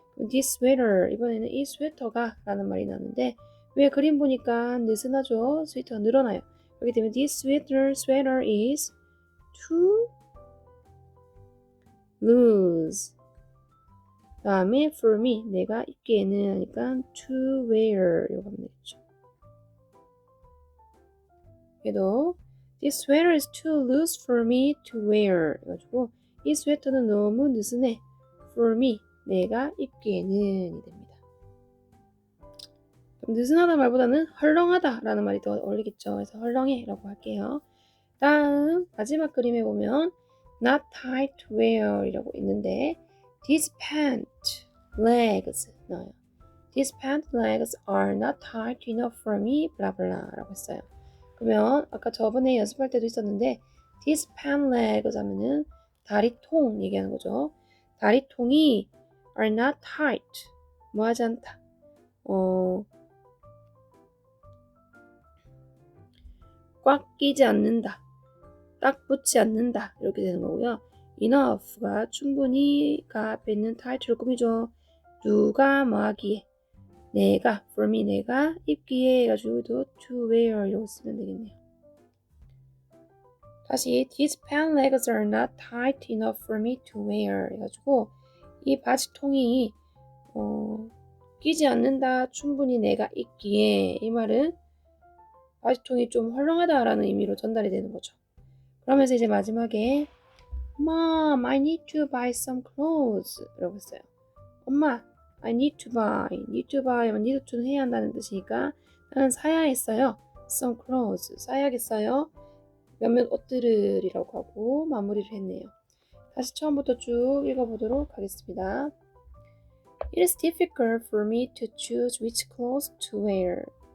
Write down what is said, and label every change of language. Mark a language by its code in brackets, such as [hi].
[en] This sweater [ko] 이번에는 이 스웨터가 라는 말이 나오는데 왜 그림 보니까 느슨하죠? 스웨터가 늘어나요. 그렇기 때문에 [en] this sweater is too loose [ko] 그 다음에 [en] for me [ko] 내가 입기에는 하니까 [en] to wear [ko] 이거 하면 되겠죠. 그래도 [en] This sweater is too loose for me to wear [ko] 해가지고 이 스웨터는 너무 느슨해 [en] for me [ko] 내가 입기에는 이 됩니다. 느슨하다 말보다는 헐렁하다 라는 말이 더 어울리겠죠. 그래서 헐렁해 라고 할게요. 다음 마지막 그림에 보면 [en] not tight to wear [ko] 이라고 있는데 [en] These pant legs [ko] 나와요. [en] These pant legs are not tight enough for me blah blah [ko] 라고 했어요. 그러면 아까 저번에 연습할 때도 있었는데 [en] These pant legs [ko] 하면은 다리통 얘기하는 거죠. 다리통이 [en] are not tight [ko] 뭐하지 않다. 꽉 끼지 않는다. 딱 붙지 않는다. 이렇게 되는 거고요. enough가 충분히가 앞에 있는 타이틀을 꾸미죠. 누가 뭐 하기에 내가 [en] for me [ko] 내가 입기에 해가지고 [en] to wear [ko] 이라고 쓰면 되겠네요. 다시 [en] these pant legs are not tight enough for me to wear [ko] 해가지고 이 바지통이 끼지 않는다 충분히 내가 입기에 이 말은 바지통이 좀 헐렁하다라는 의미로 전달이 되는 거죠. 그러면서 이제 마지막에 [en] Mom, I need to buy some clothes [ko] 라고 했어요. 엄마, [en] I need to buy. need to buy [ko] 하면 [en] need to [ko] 는 해야 한다는 뜻이니까 나는 사야 했어요. [en] some clothes, [ko] 사야겠어요. 몇몇 옷들을 이라고 하고 마무리를 했네요. 다시 처음부터 쭉 읽어보도록 하겠습니다. [en] It is difficult for me to choose which clothes to wear.